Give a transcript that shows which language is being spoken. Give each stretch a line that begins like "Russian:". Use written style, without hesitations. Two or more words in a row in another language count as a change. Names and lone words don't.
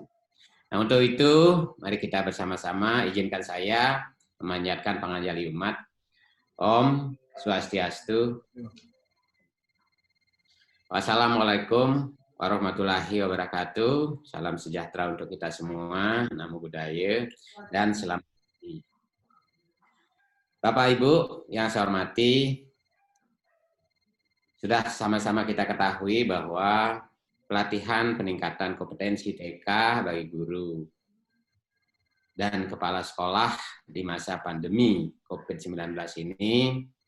Indonesian: Nah, untuk itu, mari kita bersama-sama, izinkan saya memanjatkan
Balinese: panganjali umat.
Sanskrit: Om Swastiastu.
Arabic: Wassalamualaikum warahmatullahi wabarakatuh.
Indonesian: Salam sejahtera untuk kita semua,
Pali: namo buddhaya,
Indonesian: dan selamat pagi. Bapak Ibu yang saya hormati, sudah sama-sama kita ketahui bahwa pelatihan peningkatan kompetensi TK bagi guru dan kepala sekolah di masa pandemi COVID-19 ini,